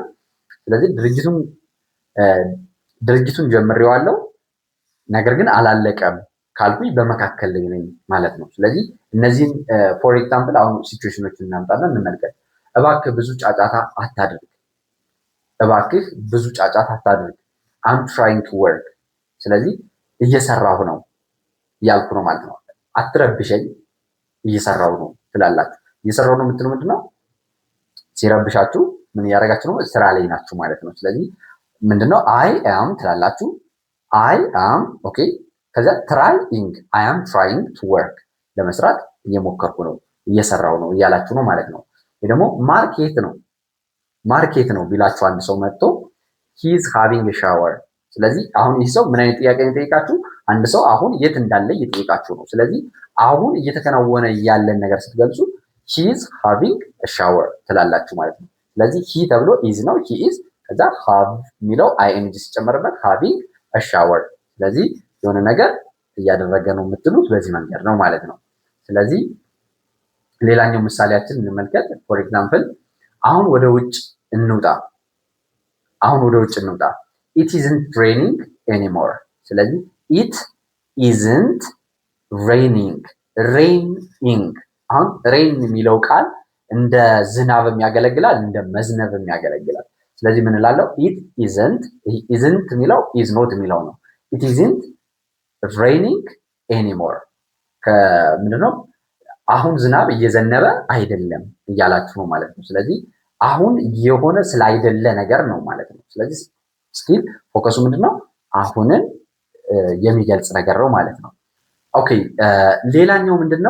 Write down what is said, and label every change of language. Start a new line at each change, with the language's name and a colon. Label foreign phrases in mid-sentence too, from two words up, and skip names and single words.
Amharic: ስለዚህ ድርጅቱን ጀምሬዋለሁ ነገር ግን አላለቀም ካልኩኝ በመካከል ላይ ነኝ ማለት ነው። ስለዚህ እነዚህን
English: for example
Amharic: አሁን ሲቹዌሽኖችን እናምጣለን እንመልከት። እባክህ ብዙ ጫጫታ አታድርግ። እባክህ ብዙ ጫጫታ አታድርግ።
English: I'm trying to work።
Amharic: ስለዚህ እየሰራሁ ነው እያልኩ ነው ማለት ነው። አትረብሸኝ እየሰራሁ ነው ትላላችሁ። እየሰራሁ ነው የምትሉ ምንድነው? ሲረብሻችሁ ምን እያደረጋችሁ ነው? ስራ ላይ ናችሁ ማለት ነው። ስለዚህ ምንድነው?
English: I am
Amharic: ትላላችሁ።
English: I am
Amharic: ኦኬ። ከዛ
English: trying I am trying to work
Amharic: ለመስራት እየሞከርኩ ነው እየሰራሁ ነው እያላችሁ ነው ማለት ነው። ወይ ደግሞ ማርኬት ነው ቢላችሁ አንድ ሰው መጥቶ
English: he is having a shower።
Amharic: ስለዚህ አሁን ይህ ሰው ምን አይነት ጥያቄ ነው የጠየቃችሁ? አንድ ሰው አሁን የት እንዳለ እየጠየቃችሁ ነው። ስለዚህ አሁን እየተከናወነ ያለን ነገር ስትገልጹ
English: he is having a shower
Amharic: ትላላችሁ ማለት ነው። ስለዚህ he ተብሎ is ነው
English: he is
Amharic: ከዛ have የሚለው ing ሲጨመርበት
English: having a shower።
Amharic: ስለዚህ የሆነ ነገር እያደረገ ነው የምትሉት በዚህ መንገድ ነው ማለት ነው። ስለዚህ ሌላኛው ምሳሌያችን እንመልከት።
English: for example
Amharic: አሁን ወደ ውጭ እንውጣ።
English: it isn't raining anymore።
Amharic: ስለዚህ
English: it isn't raining
Amharic: አሁን ሬን የሚለው ቃል እንደ ዝናብም ያገለግላል እንደ መዝነብም ያገለግላል። ስለዚህ ምን እላለሁ?
English: it isn't
Amharic: የሚለው
English: is not
Amharic: የሚለው ነው።
English: it isn't raining anymore
Amharic: ከምንድነው? አሁን ዝናብ እየዘነበ አይደለም እያላችሁ ነው ማለት ነው። ስለዚህ አሁን የሆነ ስላይደለ ነገር ነው ማለት ነው። ስለዚህ
English: still focus
Amharic: ምንድነው? አሁንን የሚገልጽ ነገር ነው ማለት ነው። ኦኬ ሌላኛው ምንድነው?